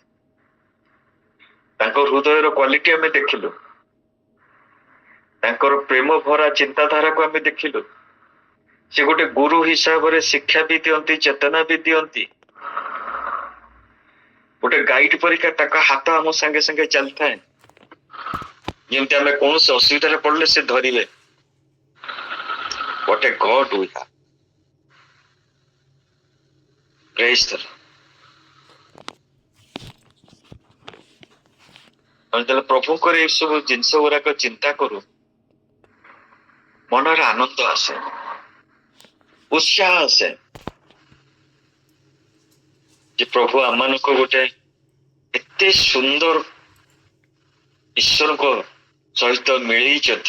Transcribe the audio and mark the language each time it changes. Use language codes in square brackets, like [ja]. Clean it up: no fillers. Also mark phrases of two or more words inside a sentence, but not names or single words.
[or] ତାଙ୍କ ହୃଦୟର କ୍ୱାଲିଟି ଆମେ ଦେଖିଲୁ, ତାଙ୍କର ପ୍ରେମ ଭରା ଚିନ୍ତାଧାରାକୁ ଆମେ ଦେଖିଲୁ। ସେ ଗୋଟେ ଗୁରୁ ହିସାବରେ ଶିକ୍ଷା ବି ଦିଅନ୍ତି, ଚେତନା ବି ଦିଅନ୍ତି। ଗୋଟେ ଗାଇଡ ପରୀକ୍ଷା ତାଙ୍କ ହାତ ଆମ ସାଙ୍ଗେ ସାଙ୍ଗେ ଚାଲିଥାଏ। ଯେମିତି ଆମେ କୌଣସି ଅସୁବିଧାରେ ପଡିଲେ ସେ ଧରିବେ। [en] What a God we have. Praise the Lord. [or] ଆମେ ଯେତେବେଳେ ପ୍ରଭୁଙ୍କର ଏ ସବୁ ଜିନିଷ ଗୁଡାକ ଚିନ୍ତା କରୁ, ମନରେ ଆନନ୍ଦ ଆସେ, ଉତ୍ସାହ ଆସେ ଯେ ପ୍ରଭୁ ଆମମାନଙ୍କୁ ଗୋଟେ ଏତେ ସୁନ୍ଦର ଈଶ୍ୱରଙ୍କ ସହିତ ମିଳେଇଛନ୍ତି।